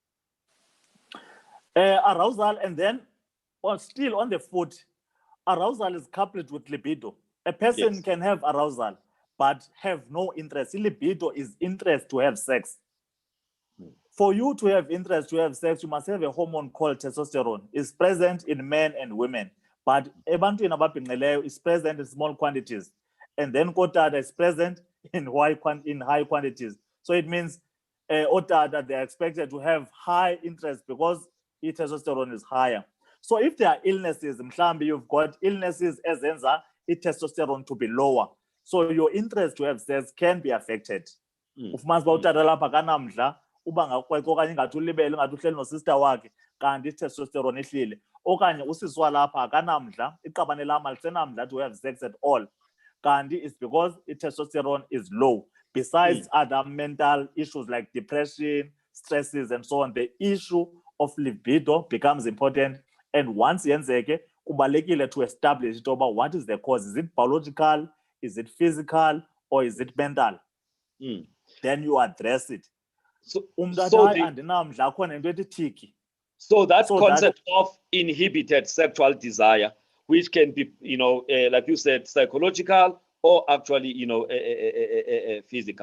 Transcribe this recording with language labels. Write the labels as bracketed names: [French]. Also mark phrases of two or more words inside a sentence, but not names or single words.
[English] Arousal, and then, still on the foot, arousal is coupled with libido. A person can have arousal but have no interest. Libido is interest to have sex. For you to have interest to have sex, you must have a hormone called testosterone. It's present in men and women, but [Xhosa] ebantwini ababhinqileyo [English] is present in small quantities, and then kotata is present in high quantities. So it means otata, they are expected to have high interest because testosterone is higher. So if there are illnesses, mhlambi you've got illnesses ezenza testosterone to be lower, so your interest to have sex can be affected. [Xhosa] Ufumanisa uba utata lapha akanamdla, uba ngakwekho okanye ingathi ulibele ngathi uhleli nosister wakhe kanti itestosterone ehlile, okanye usisi walapha akanamdla, iqabane lam alisenamdla [English] to have sex at all, [Xhosa] kanti [English] it's because testosterone is low. Besides other mental issues like depression, stresses, and so on, the issue of libido becomes important. And once [Xhosa] yenzeke, kubalekile [English] to establish it over what is the cause. Is it biological? Is it physical? Or is it mental? Then you address it. So that concept of inhibited sexual desire, which can be, like you said, psychological or actually, physical.